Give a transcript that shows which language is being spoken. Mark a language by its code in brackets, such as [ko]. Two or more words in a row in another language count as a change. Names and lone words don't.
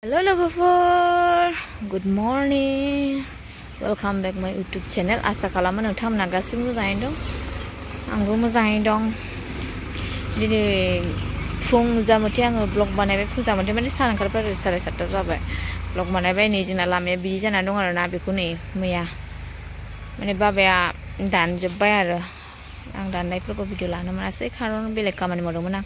[en] Halo logoफोर, good morning, welcome back my YouTube channel. [brx] आसा खालामो नोंथांमोना गासिबो मोजाङैनो दं, आंबो मोजाङैनो दं। दिनै फुं जामोथे आङो ब्लग बानायबाय, फुं जामोथे माने सान ओंखारबाय आरो 7:30 जाबाय। ब्लग बानायबाय, नै जोंना लामाया बिदि जानानै दं आरोना, बेखौ नै मैया माने बाबाया दानजोब्बाय आरो आं दाननायफोरखौ भिडिअ लानो मोनासै, खारन बेलेग खामानि मावदोंमोन आं।